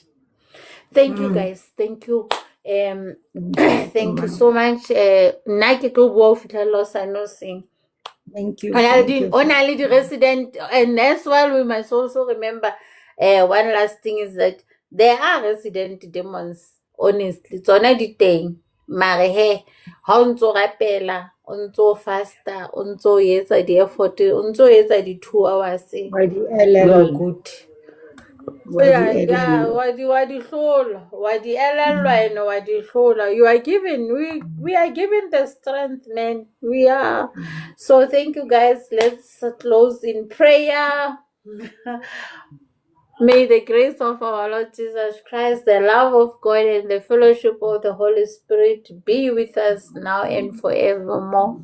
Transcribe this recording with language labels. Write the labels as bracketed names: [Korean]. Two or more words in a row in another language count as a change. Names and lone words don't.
[English] Thank you, guys. Thank you. Thank you so much. Nike to go I know sing. Thank you. Only the resident, and as well, we must also remember one last thing is that there are resident demons, honestly. It's on the thing. [Southern Sotho] Mare he, ha o ntso rapela, o ntso fasta, o ntso etsa di-effort, o ntso etsa di-2 hours, [English] you are good. Yeah, [Southern Sotho] wa di hlola, wa di elellwa and wa di hlola. [English] You are given, we are given the strength, man. We are. So thank you, guys. Let's close in prayer. May the grace of our Lord Jesus Christ, the love of God, and the fellowship of the Holy Spirit be with us now and forevermore.